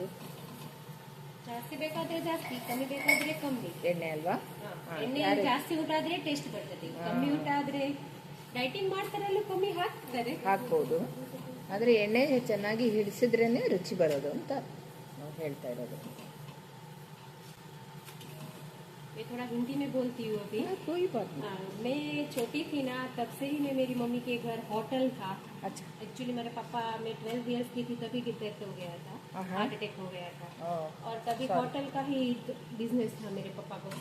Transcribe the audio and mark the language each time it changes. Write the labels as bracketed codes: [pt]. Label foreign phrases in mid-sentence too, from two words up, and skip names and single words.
[kn] ಜಾಸ್ತಿ ಬೇಕಾದ್ರೆ ಜಾಸ್ತಿ, ಕಮ್ಮಿ ಬೇಕಾದ್ರೆ ಕಮ್ಮಿ. ಎಣ್ಣೆ ಅಲ್ವಾ? ಎಣ್ಣೆ ಜಾಸ್ತಿ ಊಟ ಆದ್ರೆ ಟೇಸ್ಟ್ ಬರ್ತದೆ, ಕಮ್ಮಿ ಊಟ ಆದ್ರೆ ಡೈಟಿಂಗ್ ಮಾಡ್ತಾರಲ್ಲೂ ಕಮ್ಮಿ ಹಾಕ್ತಾರೆ, ಹಾಕ್ಬೋದು. ಆದರೆ ಎಣ್ಣೆ ಚೆನ್ನಾಗಿ ಹಿಡಿಸಿದ್ರೇ ರುಚಿ ಬರೋದು ಅಂತ ನಾವು ಹೇಳ್ತಾ ಇರೋದು. [hi] मैं थोड़ा हिंदी में बोलती हूँ अभी. कोई बात नहीं. मैं छोटी थी ना, तब से ही मैं मेरी मम्मी के घर होटल था. अच्छा. एक्चुअली मेरे पापा, मैं 12 इयर्स की थी तभी डेथ हो गया था, [en] heart attack [hi] हो गया था. और तभी होटल का ही बिजनेस था मेरे पापा को.